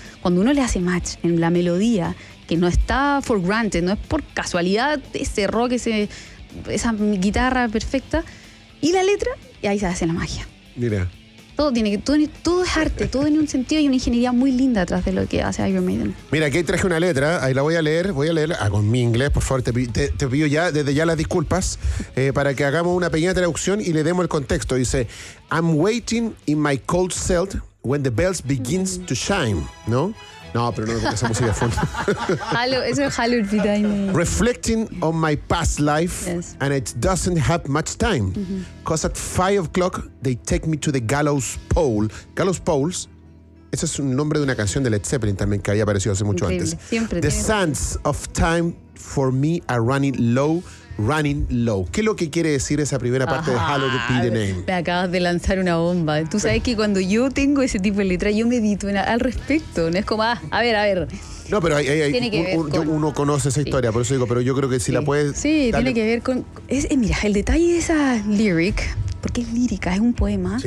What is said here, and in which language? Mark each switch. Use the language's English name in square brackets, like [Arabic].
[Spanish] Cuando uno le hace match en la melodía, que no está [English] for granted, [Spanish] no es por casualidad ese rock, esa guitarra perfecta, y la letra, y ahí se hace la magia. Mira. Todo es arte, todo tiene un sentido y una ingeniería muy linda atrás de lo que hace Iron Maiden. Mira, aquí traje una letra, ahí la voy a leer con mi inglés, por favor, te pido ya, desde ya las disculpas, para que hagamos una pequeña traducción y le demos el contexto. Dice, [English] I'm waiting in my cold cell. When the bells begins to shine, [Spanish] ¿no? No, pero no me gusta esa música de fondo. Eso es Hallowed be thy name. [English] Reflecting on my past life, yes. And it doesn't have much time. Mm-hmm. Cause at 5 o'clock, they take me to the gallows pole. [Spanish] Gallows poles, ese es un nombre de una canción de Led Zeppelin también que había aparecido hace mucho increíble. Antes. Siempre [English] the sands of time for me are running low, running low. [Spanish] ¿Qué es lo que quiere decir esa primera parte de Hallowed be the name? Me acabas de lanzar una bomba. Tú sabes que cuando yo tengo ese tipo de letra, yo medito al respecto. No es como, a ver. No, pero hay uno conoce esa historia, por eso digo, pero yo creo que si la puedes... Sí, dale. Tiene que ver con... Mira, el detalle de esa lyric, porque es lírica, es un poema.